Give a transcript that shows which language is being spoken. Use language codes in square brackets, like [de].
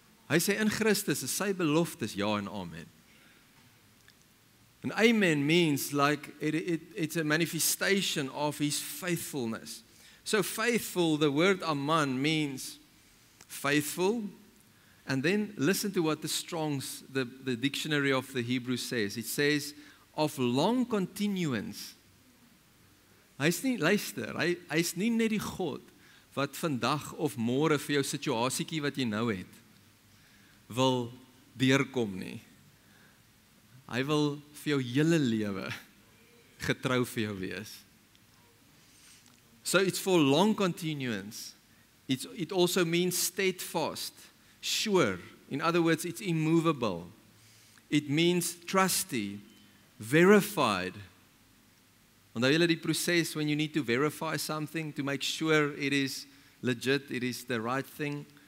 [af] Hy sê in Christus is sy beloftes ja en amen. [en] And amen means like it's a manifestation of His faithfulness. So faithful, the word aman means faithful. And then listen to what the Strong's, the dictionary of the Hebrew says. It says, of long continuance. [af] Hy's nie, luister, hy's nie net die God wat vandag of môre vir jou situasietjie wat jy nou het, wil deurkom nie. Hy wil vir jou hele lewe getrou vir jou wees. [en] So it's for long continuance. It also means steadfast, sure. In other words, it's immovable. It means trusty, verified. [af] Onthou julle die proses [en] when you need to verify something to make sure it is legit, it is the right thing.